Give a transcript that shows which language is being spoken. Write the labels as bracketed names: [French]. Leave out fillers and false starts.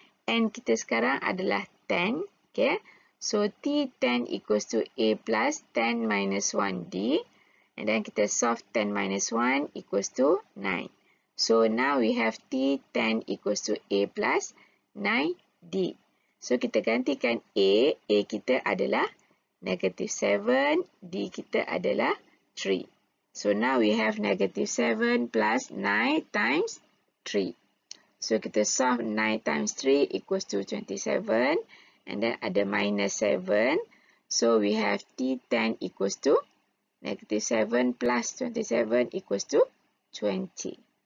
[Indonesian] N kita sekarang adalah 10. [English] Okay. So, T10 equals to A plus 10 minus 1d. And then kita solve 10 minus 1 equals to 9. So, now we have T10 equals to A plus 9d. [Indonesian] So, kita gantikan A. A kita adalah -7, D kita adalah 3. [English] So, now we have -7 plus 9 times 3. So, kita solve 9 times 3 equals to 27. And then ada -7. So, we have T10 equals to -7 plus 27 equals to 20.